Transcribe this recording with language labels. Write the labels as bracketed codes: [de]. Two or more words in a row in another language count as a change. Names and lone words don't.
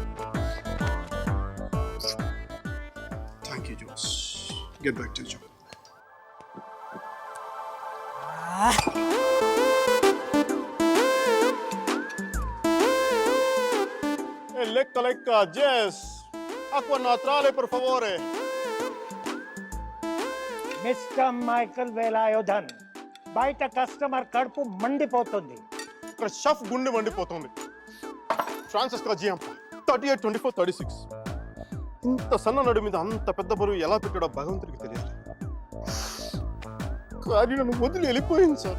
[en] Thank you, Josh. Get back to your job. Lecca, Jess. [it] Acqua naturale, per favore. [en] Mr. Michael Velayudham. [te] బయట కస్టమర్ కడుపు మండిపోతుంది. ఇక్కడ షఫ్ గుండె మండిపోతుంది. ఫ్రాన్సిస్కో జియాంప 38, 24, 36. ఇంత సన్న నడు మీద అంత పెద్ద బరువు ఎలా పెట్టాడో భగవంతుడికి తెలియాలి. కానీ నన్ను వదిలి వెళ్ళిపోయింది సార్.